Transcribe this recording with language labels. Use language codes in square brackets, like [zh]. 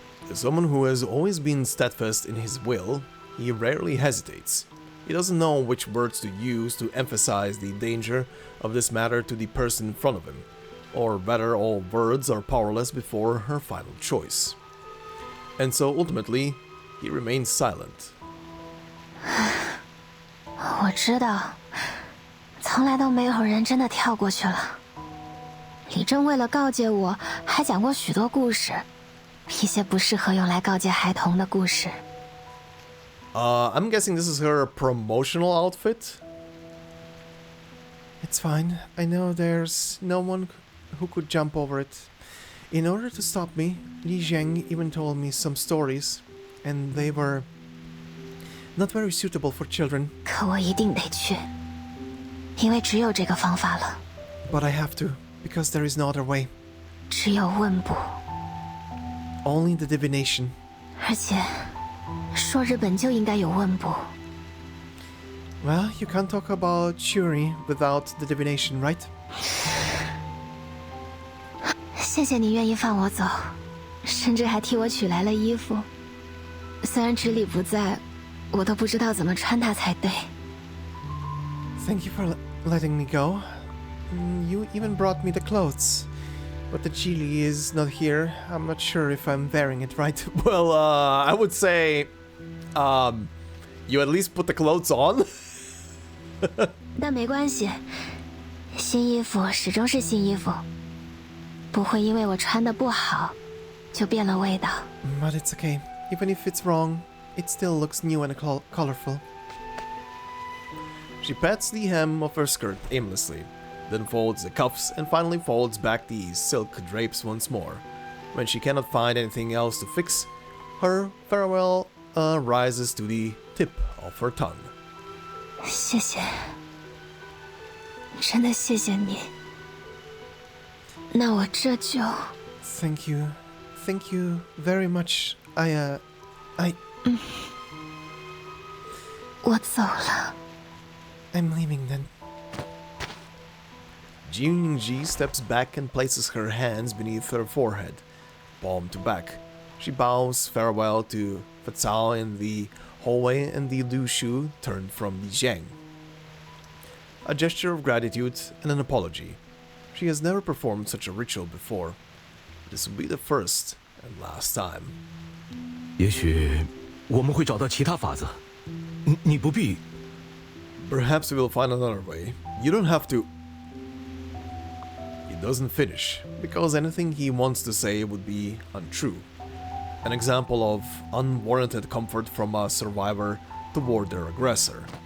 [en] As someone who has always been steadfast in his will, he rarely hesitates. He doesn't know which words to use to emphasize the danger of this matter to the person in front of him. Or rather, all words are powerless before her final choice. And so ultimately, he remains silent. [zh] 我知道，从来都没有人真的跳过去了。李正为了告诫我，还讲过许多故事，一些不适合用来告诫孩童的故事。 [en] I'm guessing this is her promotional outfit? It's fine. I know there's no one who could jump over it. In order to stop me, Li Zheng even told me some stories, and they were not very suitable for children. [zh] 可我一定得去，因为只有这个方法了。 [en] But I have to, because there is no other way. [zh] 只有问卜， [en] Only the divination. [zh] 而且，说日本就应该有问卜。 [en] Well, you can't talk about Shuori without the divination, right? [zh] 谢谢你愿意放我走，甚至还替我取来了衣服。虽然直理不在，我都不知道怎么穿它才对。 [en] Thank you for letting me go. You even brought me the clothes. But the Chili is not here. I'm not sure if I'm wearing it right. Well, I would say, you at least put the clothes on. [zh] 但没关系，新衣服始终是新衣服，不会因为我穿的不好就变了味道。 [en] But it's okay. Even if it's wrong, it still looks new and colorful. She pats the hem of her skirt aimlessly, then folds the cuffs and finally folds back the silk drapes once more. When she cannot find anything else to fix, her farewell rises to the tip of her tongue. [zh] 谢谢，真的谢谢你。那我这就 [en] Thank you very much. I [zh] 我走了。 [en] I'm leaving then. Jiu Niangzi steps back and places her hands beneath her forehead, palm to back. She bows farewell to Fazao in the hallway and the Lu Shu turned from Li Jiang. A gesture of gratitude and an apology. She has never performed such a ritual before. This will be the first and last time. [zh] 也许我们会找到其他法子，你不必。 [en] Perhaps we will find another way. You don't have to. He doesn't finish, because anything he wants to say would be untrue. An example of unwarranted comfort from a survivor toward their aggressor.